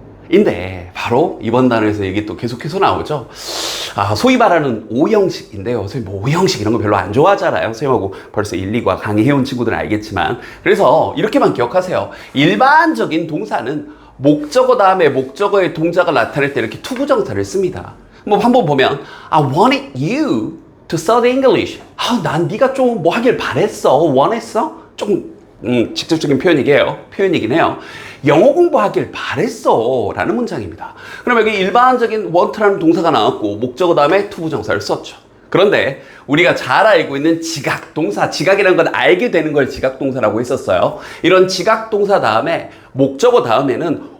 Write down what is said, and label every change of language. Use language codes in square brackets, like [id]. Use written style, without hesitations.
[ko] 인데 바로 이번 단어에서 얘기 또 계속해서 나오죠. 소위 말하는 O형식인데요. 선생님 뭐 O형식 이런 거 별로 안 좋아하잖아요. 선생님하고 벌써 1, 2과 강의해온 친구들은 알겠지만, 그래서 이렇게만 기억하세요. 일반적인 동사는 목적어 다음에 목적어의 동작을 나타낼 때 이렇게 투부정사를 씁니다. 뭐 한번 보면 [en] I wanted you to study English. [ko] 난 네가 좀 뭐 하길 바랬어. 원했어? 조금 직접적인 표현이긴 해요. 영어 공부하길 바랬어 라는 문장입니다. 그럼 여기 일반적인 want라는 동사가 나왔고 목적어 다음에 투부정사를 썼죠. 그런데 우리가 잘 알고 있는 지각동사, 지각이라는 건 알게 되는 걸 지각동사라고 했었어요. 이런 지각동사 다음에 목적어 다음에는